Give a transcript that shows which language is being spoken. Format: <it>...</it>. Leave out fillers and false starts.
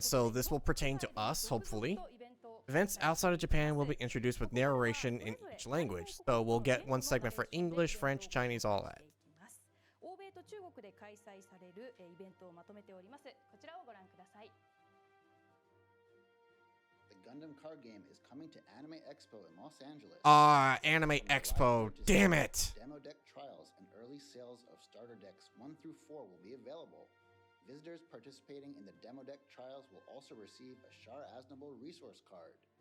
<en>So this will pertain to us, hopefully. Events outside of Japan will be introduced with narration in each language. So we'll get one segment for English, French, Chinese, all that.</en> <ja>欧米と中国で開催されるイベントをまとめております。こちらをご覧ください。</ja> <en>The Gundam card game is coming to Anime Expo in Los Angeles. Anime Expo. Damn it. Demo deck trials and early sales of starter decks 1 through 4 will be available. Visitors participating in the demo deck trials will also receive a Char Aznable resource card.</en>